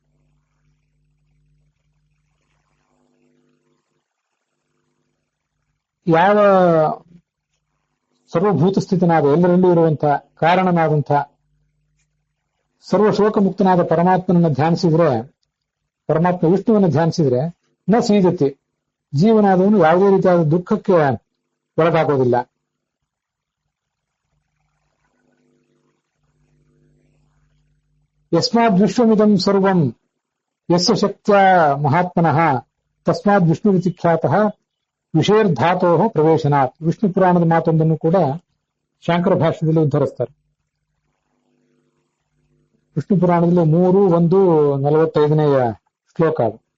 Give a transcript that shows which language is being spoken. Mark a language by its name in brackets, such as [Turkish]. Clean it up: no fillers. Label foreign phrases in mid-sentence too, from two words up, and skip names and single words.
[Kannada] ಯಾವ ಸರ್ವಭೂತ ಸ್ಥಿತನಾದ ಎಲ್ಲರಲ್ಲೂ ಇರುವಂತಹ ಕಾರಣನಾದಂಥ ಸರ್ವ ಶೋಕ ಮುಕ್ತನಾದ ಪರಮಾತ್ಮನನ್ನು ಧ್ಯಾನಿಸಿದ್ರೆ, ಪರಮಾತ್ಮ ವಿಷ್ಣುವನ್ನು ಧ್ಯಾನಿಸಿದ್ರೆ [Sanskrit] ನ ಸೀದತಿ, [Kannada] ಜೀವನಾದವನು ಯಾವುದೇ ರೀತಿಯಾದ ದುಃಖಕ್ಕೆ ಒಳಗಾಗೋದಿಲ್ಲ. [Sanskrit] ಯಸ್ಮಾದ್ ವಿಶ್ವಮಿದಂ ಸರ್ವಂ ಯಸ್ಯ ಶಕ್ತ್ಯ ಮಹಾತ್ಮನಃ ತಸ್ಮಾದ್ ವಿಷ್ಣುರಿತಿ ಖ್ಯಾತಃ ವಿಷೇರ್ಧಾತೋ ಪ್ರವೇಶನಾತ್. [Kannada] ವಿಷ್ಣು ಪುರಾಣದ ಮಾತೊಂದನ್ನು ಕೂಡ ಶಾಂಕರ ಭಾಷ್ಯದಲ್ಲಿ ಉದ್ಧರಿಸ್ತಾರೆ. ವಿಷ್ಣು ಪುರಾಣದಲ್ಲಿ 3:1:45 ಶ್ಲೋಕ ಅದು.